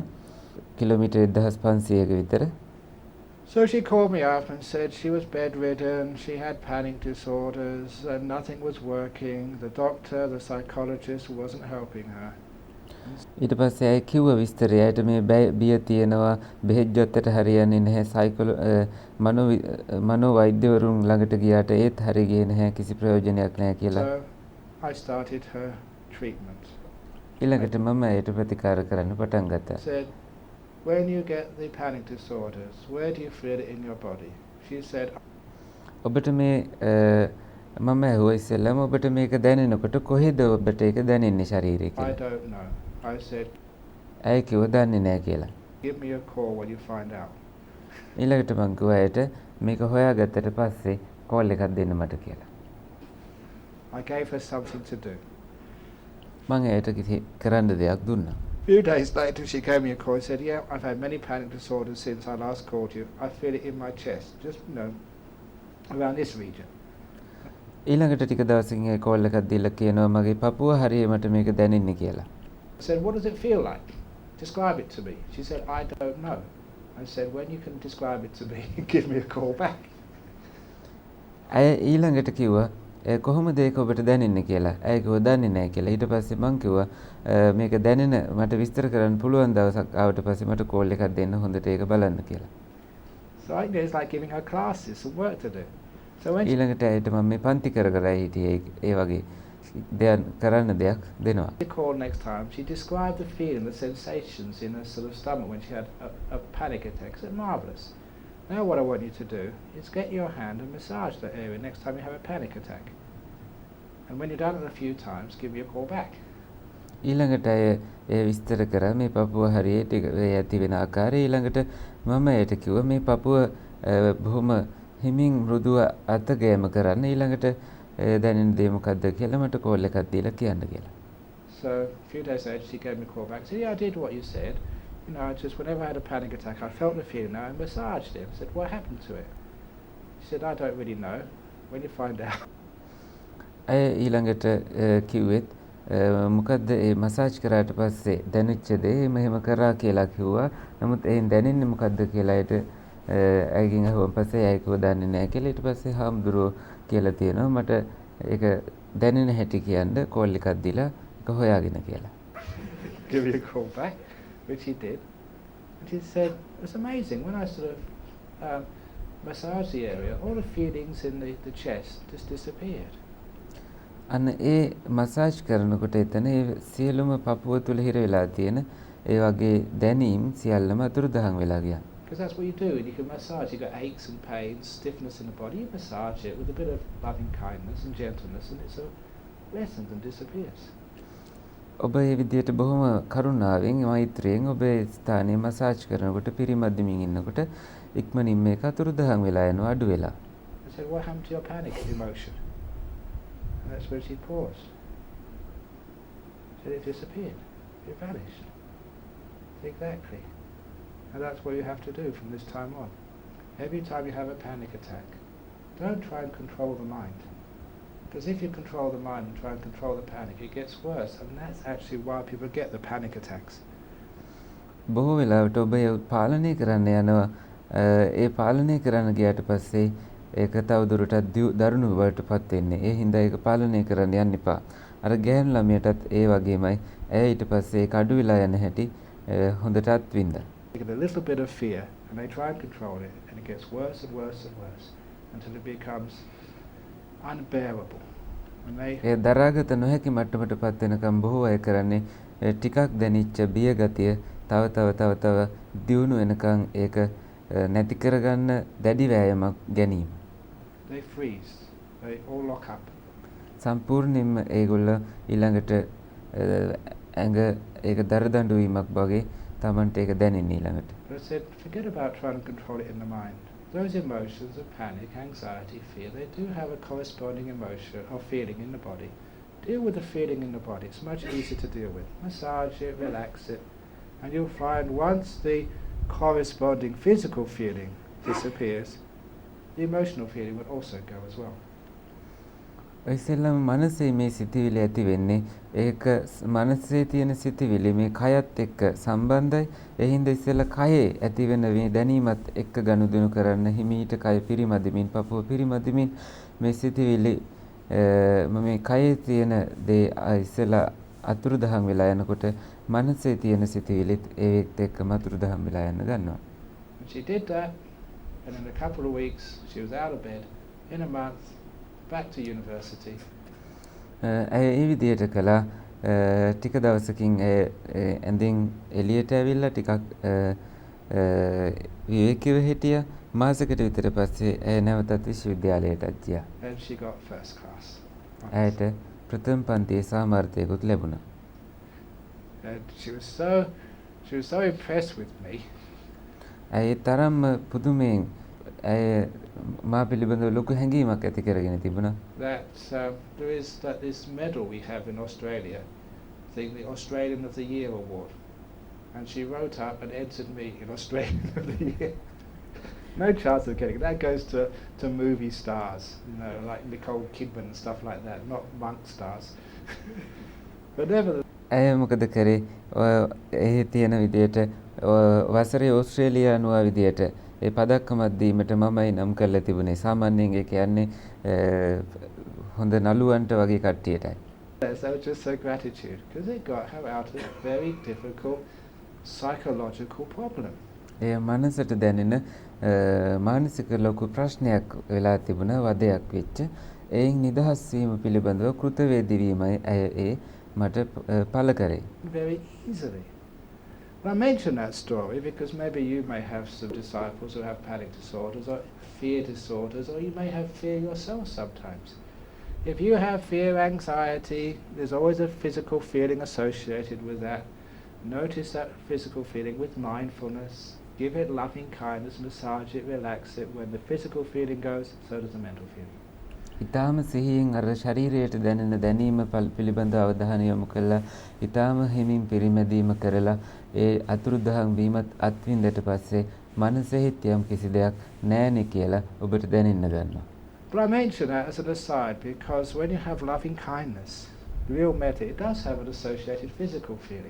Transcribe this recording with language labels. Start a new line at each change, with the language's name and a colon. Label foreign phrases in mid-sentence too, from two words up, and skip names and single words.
Sinhala: කිලෝමීටර් 1500ක විතර.
English: So she called me up and said she was bedridden, she had panic disorders, and nothing was working. The doctor, the psychologist wasn't helping her.
Sinhala: ඊට පස්සේ ඇය කිව්ව විස්තරය ඇයට මේ බිය තියෙනවා බෙහෙත් ජොත්තට හරියන්නේ නැහැ මනෝ වෛද්‍යවරුන් ළඟට ගියාට ඒත් හරි ගියේ නැහැ කිසි ප්‍රයෝජනයක් නැහැ කියලා.
English: So I started her treatment.
Sinhala: ඊළඟට මම ඇයට ප්‍රතිකාර කරන්න පටන් ගත්තා.
English: Said, when you get the panic disorders, where do you feel it in your body? She said,
Sinhala: ඔබට මේ මම ඇහුවා ඉස්සෙල්ලාම ඔබට මේක දැනෙනකොට කොහෙද ඔබට ඒක දැනෙන්නේ ශරීරේ කියලා.
English: I don't know. I said,
Sinhala: ඇය කිව්ව දන්නේ නැහැ කියලා.
English: give me a call when you find out.
Sinhala: ඊළඟට මං කිව්වා ඇයට මේක හොයාගත්තට පස්සේ කෝල් එකක් දෙන්න මට කියලා.
English: I gave her something to do.
Sinhala: මං ඇයට කිසි කරන්න දෙයක් දුන්නා.
English: Few days later she gave me a call and said, yeah, I've had many panic disorders since I last called you. I feel it in my chest, just, around this region.
Sinhala: ඊළඟට ටික දවසකින් ඒ කෝල් එකක් දීලා කියනවා මගේ පපුව හරියමට මේක දැනෙන්නේ කියලා.
English: I said, what does it feel like? Describe it to me. She said, I don't know. I said, when you can describe it to me, give me a call back.
Sinhala: ඇය ඊළඟට කිව්වා කොහොමද ඒක ඔබට දැනෙන්නේ කියලා. ඇය කිව්වා දන්නේ නැහැ කියලා. ඊට පස්සේ මං කිව්වා මේක දැනෙන මට විස්තර කරන්න පුළුවන් දවසක් ආවට පස්සේ මට කෝල් එකක් දෙන්න හොඳට ඒක බලන්න කියලා.
English: So I guess like giving her classes, some work to do. So when
Sinhala: ඊළඟට ඇයට මම මේ පන්ති කර හිටියේ ඒ වගේ දෙයක් කරන්න දෙයක් දෙනවා.
English: she called next time, she described the feeling, the sensations in her sort of stomach when she had a panic attack. It's marvellous. Now what I want you to do is get your hand and massage that area next time you have a panic attack. And when you've done it a few times, give me a call back.
Sinhala: ඊළඟට ඒ විස්තර කරා මේ පපුව හරියට ඇති වෙන ආකාරය. ඊළඟට මම ඒට කිව්වා මේ පපුව බොහොම හිමින් මෘදුව අතගෑම කරන්න. ඊළඟට දැනෙන දේ මොකද්ද කියලා මට කෝල් එකක් දීලා කියන්න කියලා.
English: So a few days later she gave me a call back. Said, yeah, I did what you said. Just whenever I had a panic attack, I felt the feeling. Now I massaged it. I said, what happened to it? She said, I don't really know. When you find out.
Sinhala: ඇය ඊළඟට කිව්වෙත් මොකද්ද ඒ මසාජ් කරාට පස්සේ දැනෙච්ච දේ මෙහෙම කරා කියලා කිව්වා. නමුත් එයින් දැනෙන්නේ මොකද්ද කියලා ඇයට ඇයගෙන් අහුවන් පස්සේ ඇය කිව්වා දන්නේ නැහැ කියලා. ඊට පස්සේ හාමුදුරුවෝ කියලා තියෙනවා මට ඒක දැනෙන හැටි කියන්න කෝල් එකක් දීලා ඒක හොයාගෙන කියලා.
English: Give me a call back, which he did. And she said, it was amazing. When I sort of massaged the area, all the feelings in the chest just disappeared.
Sinhala: අන්න ඒ මසාජ් කරනකොට එතන ඒ සියලුම පපුව තුල හිර වෙලා තියෙන ඒ වගේ දැනීම් සියල්ලම අතුරුදහන් වෙලා ගියා.
English: Because that's what you do. You can massage. You've got aches and pains, stiffness in the body. You massage it with a bit of loving kindness and gentleness, and it sort of lessens and disappears.
Sinhala: ඔබ මේ විදිහට බොහොම කරුණාවෙන් මෛත්‍රියෙන් ඔබ ඒ ස්ථානයේ මසාජ් කරනකොට පිරිමැදමින් ඉන්නකොට ඉක්මනින් මේක අතුරුදහන් වෙලා යනවා අඩු වෙලා.
English: I said, what happened to your panic emotion? And that's where she paused. Said it disappeared. It vanished. Exactly. And that's what you have to do from this time on. Every time you have a panic attack, don't try and control the mind. Because if you control the mind and try and control the panic, it gets worse. And that's actually why people get the panic attacks.
Sinhala: බොහෝ වෙලාවට ඔබ පාලනය කරන්න යනවා. ඒ පාලනය කරන්න ගියාට පස්සේ ඒක තවදුරටත් දරුණු බවටපත් වෙන්නේ. ඒ හින්දා ඒක පාලනය කරන්න යන්න එපා. අර ගෑනු ළමයටත් ඒ වගේමයි. ඇය ඊට පස්සේ ඒක අඩු වෙලා යන හැටි හොඳටත් වින්දා.
English: They get a little bit of fear and they try and control it, and it gets worse and worse and worse until it becomes unbearable.
Sinhala: ඒ දරාගත නොහැකි මට්ටමටපත් වෙනකම් බොහෝ අය කරන්නේ ටිකක් දැනිච්ච බිය ගතිය තව දියුණු වෙනකම් ඒක නැති කරගන්න දැඩි වෑයමක් ගැනීම.
English: They freeze. They all lock up.
Sinhala: සම්පූර්ණයෙන්ම ඒගොල්ල ඊළඟට ඇඟ ඒක දරදඬු වීමක් වගේ තමන්ට ඒක දැනෙන්නේ ඊළඟට.
English: But I said, forget about trying to control it in the mind. Those emotions of panic, anxiety, fear, they do have a corresponding emotion or feeling in the body. Deal with the feeling in the body. It's much easier to deal with. Massage it, relax it. And you'll find once the corresponding physical feeling disappears, the emotional feeling will also go as well.
Sinhala: ඉස්සෙල්ලාම මනසේ මේ සිතිවිලි ඇති වෙන්නේ ඒක මනසේ තියෙන සිතිවිලි මේ කයත් එක්ක සම්බන්ධයි. ඒ හින්දා ඉස්සෙල්ලා කයේ ඇති වෙන මේ දැනීමත් එක්ක ගනුදෙනු කරන්න හිමීට කය පිරිමදිමින් පපුව පිරිමදිමින් මේ සිතිවිලි මේ කයේ තියෙන දේ ඉස්සෙල්ලා අතුරුදහන් වෙලා යනකොට මනසේ තියෙන සිතිවිලිත් ඒත් එක්කම අතුරුදහන් වෙලා යන්න ගන්නවා.
English: She did that, and in a couple of weeks she was out of bed. In a month, back to university.
Sinhala: ඒ විදිහට කළා. ටික දවසකින් ඇඳින් එළියට ඇවිල්ලා ටිකක් විවේකීව හිටියා. මාසයකට විතර පස්සේ ඇය නැවතත් විශ්වවිද්‍යාලයටත් ගියා.
English: And she got first class.
Sinhala: ඇයට ප්‍රථම පන්තියේ සාමාර්ථයකුත් ලැබුණා.
English: And she was so impressed with me.
Sinhala: ඇය තරම්ම පුදුමයෙන් ඇය මා පිළිබඳව ලොකු හැඟීමක් ඇති කරගෙන තිබුණා.
English: That there is this medal we have in Australia, the Australian of the Year award, and she wrote up and entered me in Australian of the Year. No chance of getting it. That goes to movie stars, like Nicole Kidman and stuff like that, not monk stars. But nevertheless.
Sinhala: ඇය මොකද කරේ එහි තියෙන විදියට වසරේ ඕස්ට්‍රේලියානුවා විදියට ඒ පදක්කමක් දීමට මමයි නම් කරලා තිබුණේ. සාමාන්‍යයෙන් ඒ කියන්නේ හොඳ නළුවන්ට වගේ කට්ටියටයි.
English: So just so gratitude, because it got her out of a very difficult psychological problem.
Sinhala: ඒ මනසට දැනෙන මානසික ලොකු ප්‍රශ්නයක් වෙලා තිබුණා, වදයක් වෙච්ච. එයින් නිදහස් වීම පිළිබඳව කෘතවේදී වීමයි ඇය ඒ මට පළ කරේ.
English: Very easily. Well, I mention that story because maybe you may have some disciples who have panic disorders or fear disorders, or you may have fear yourself sometimes. If you have fear, anxiety, there's always a physical feeling associated with that. Notice that physical feeling with mindfulness. Give it loving kindness, massage it, relax it. When the physical feeling goes, so does the mental feeling.
Sinhala: ඊටාම සිහියෙන් අර ශරීරයට දැනෙන දැනීම පිළිබඳව අවධානය යොමු කළා. ඊටාම හිමින් පරිමැදීම කරලා ඒ අතුරුදහන් වීමත් අත්විඳට පස්සේ මනසෙහිත් යම් කිසි දෙයක් නැහැනේ කියලා ඔබට දැනෙන්න ගන්නවා.
English: But I mention that as an aside because when you have loving kindness, real metta, it does have an associated physical feeling.